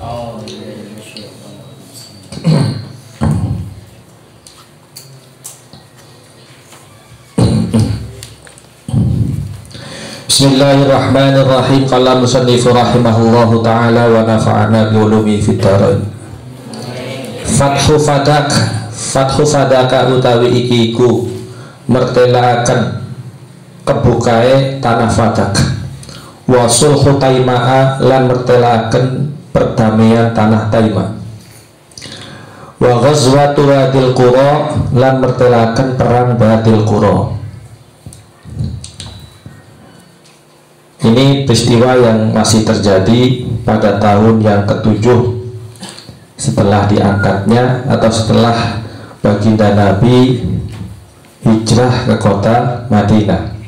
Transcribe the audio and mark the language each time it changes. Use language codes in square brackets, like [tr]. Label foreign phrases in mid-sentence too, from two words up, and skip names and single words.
[ar] بسم الله الرحمن الرحيم. قال المصنف رحمه الله تعالى ونفعنا بعلوم في الدارين. فتح فدك [jv] utawi iki iku mertelaaken kebukae tanah Fadak. [ar] وصلح تيماء [jv] lan mertelaaken perdamaian tanah Taima. [ar] وغزوة وادي القرى [jv] lan mertelaaken perang Wadil Qura. [id] Ini peristiwa yang masih terjadi pada tahun yang ke-7 setelah diangkatnya atau setelah baginda Nabi hijrah ke kota Madinah.